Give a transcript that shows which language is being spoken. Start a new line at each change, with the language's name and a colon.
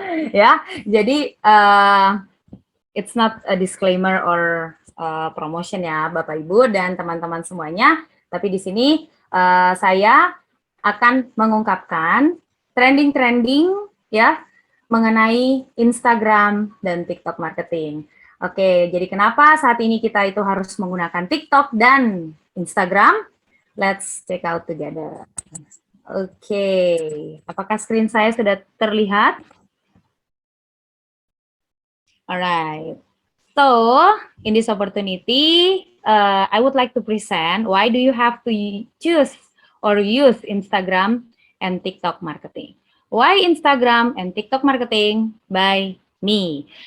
Indonesian: Ya, jadi
English: it's not a disclaimer or promotion
Indonesian: ya Bapak Ibu dan teman-teman semuanya, tapi di sini saya akan mengungkapkan trending ya mengenai Instagram dan TikTok marketing. Oke, jadi kenapa saat ini kita itu harus menggunakan TikTok dan Instagram?
English: Let's check out together.
Indonesian: Oke, apakah screen saya sudah terlihat?
English: Alright. So, in this opportunity, I would like to present why do you have to choose or use Instagram and TikTok marketing. Why Instagram and TikTok marketing by me.